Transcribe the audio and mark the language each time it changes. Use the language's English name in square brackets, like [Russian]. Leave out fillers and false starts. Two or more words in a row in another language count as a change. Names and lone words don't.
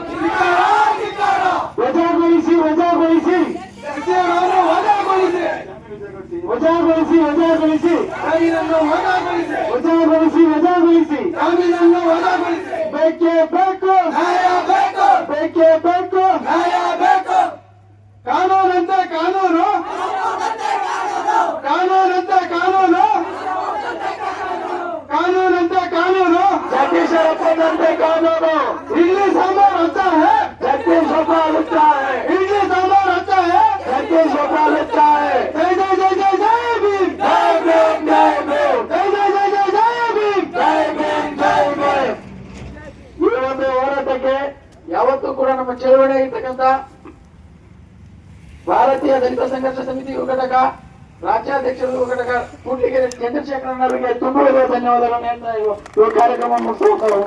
[Kannada] ವಜಾಗೊಳಿಸಿ ವಜಾಗೊಳಿಸಿ ವಜಾಗೊಳಿಸಿ ವಜಾಗೊಳಿಸಿ ವಜಾಗೊಳಿಸಿ ವಜಾಗೊಳಿಸಿ ಬೇಕೇ ಬೇಕು ಬೇಕೇ ಬೇಕು ಕಾನೂನಂತೆ ಕಾನೂನು ಕಾನೂನಂತೆ ಕಾನೂನು ಕಾನೂನಂತೆ ಕಾನೂನು ಜಗದೀಶರಪ್ಪನಂತೆ ಕಾನೂನು. [Hindi] इडली सांभर अच्छा है जगदीश गोपाल अच्छा है. इडली सांभर अच्छा है जगदीश गोपाल अच्छा है. जय जय जय जय जय भीम जय भीम जय भीम जय जय जय जय जय भीम जय भीम जय भीम. [Kannada] ಈ ಒಂದು ಹೋರಾಟಕ್ಕೆ ಯಾವತ್ತೂ ಕೂಡ ನಮ್ಮ ಚಳವಳಿ ಇರ್ತಕ್ಕಂಥ ಭಾರತೀಯ ದಲಿತ ಸಂಘರ್ಷ ಸಮಿತಿ ಯುವ ಘಟಕ ರಾಜ್ಯಾಧ್ಯಕ್ಷರು ಯುವ ಘಟಕ ಕೂಡ್ಲಿಗೆರೆ ಚಂದ್ರಶೇಖರನ್ ಅವರಿಗೆ ತುಂಬ ಧನ್ಯವಾದಗಳನ್ನು ಹೇಳ್ತಾ ಇವ ಕಾರ್ಯಕ್ರಮ ಮುಗಿಸುವಂತ